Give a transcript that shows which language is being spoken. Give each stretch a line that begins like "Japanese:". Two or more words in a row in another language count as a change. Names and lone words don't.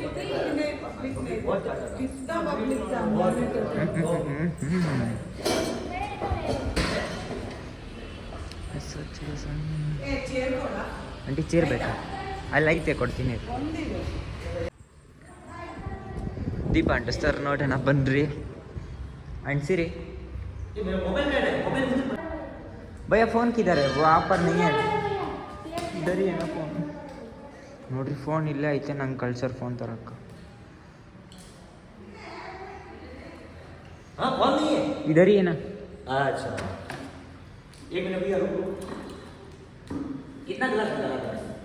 English: aunty chair
Kannada: ಬೇಕಾ? ಅಲ್ಲಿ ಐತೆ, ಕೊಡ್ತೀನಿ. ದೀಪ ಅಂಟಿಸ್ತಾರೆ ನೋಡೋಣ, ಬನ್ನಿರಿ ಅಂಟಿಸಿರಿ.
Hindi: भैया फ़ोन किधर है? वो आप पर नहीं है, इधर ही है ना फ़ोन.
Kannada: ನೋಡ್ರಿ ಫೋನ್ ಇಲ್ಲೇ ಐತೆ, ನಂಗೆ ಕಳ್ಸರ್ ಫೋನ್ ತರಕ್ಕ.
Hindi: हाँ फोन नहीं है? इधर ही है ना. अच्छा, एक मिनट भैया रुको. कितना गिलास निकाला था?